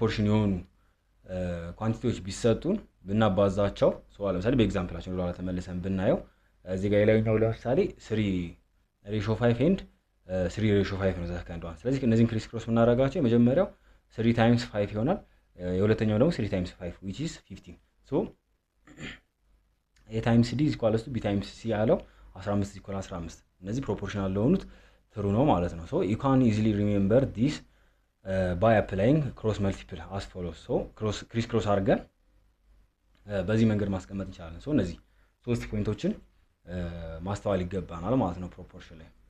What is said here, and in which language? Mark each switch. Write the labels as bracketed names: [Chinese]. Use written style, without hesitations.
[Amharic] የሆኑ ኳንቲቲዎች ቢሰጡን ብናባዛቸው ሶ ለምሳሌ በኤግዛምፕላችን ወደኋላ ተመልሰን ብናየው እዚህ ጋር የላይኛው ለምሳሌ 3:5 and 3:5 ነው ዘከንድ ዋን። ስለዚህ እነዚህን ክሪስ ክሮስ ብናደርጋቸው የመጀመሪያው 3 times 5 ይሆናል። የሁለተኛው ደግሞ 3 times 5 [English] which is 15. ሶ a times d is equals to b times c [Amharic] ያለው [English] 15 equal 15 [Amharic] እነዚህ ፕሮፖርሽናል ለሆኑት ትሩ ነው ማለት ነው። ሶ [English] you can easily remember this by applying cross multiple as follows. [Amharic] ሶ ክሪስ ክሮስ አድርገን በዚህ መንገድ ማስቀመጥ እንችላለን። ሶ እነዚህ ሶስት ፖይንቶችን ማስተዋል ይገባናል ማለት ነው ፕሮፖርሽን ላይ።